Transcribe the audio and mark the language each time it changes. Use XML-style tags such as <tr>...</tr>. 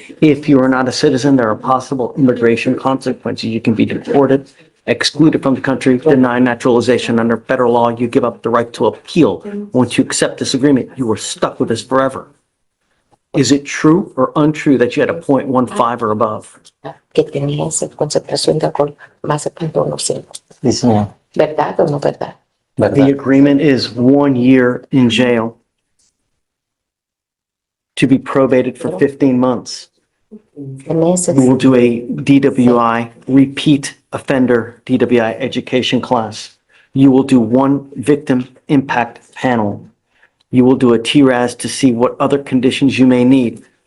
<en>If you are not a citizen, there are possible immigration consequences. You can be deported, excluded from the country, denied naturalization. Under federal law, you give up the right to appeal. Once you accept this agreement, you are stuck with this forever. Is it true or untrue that you had a .15 or above?</en> <es>Que tenía esa concentración de alcohol más de 0.15. ¿Verdad o no verdad?</es> <en>The agreement is 1 year in jail to be probated for 15 months.</en> <es>Meses.</es> <en>You will do a DWI, repeat offender DWI education class. You will do one victim impact panel. You will do a TRAS to see what other conditions you may need.</en>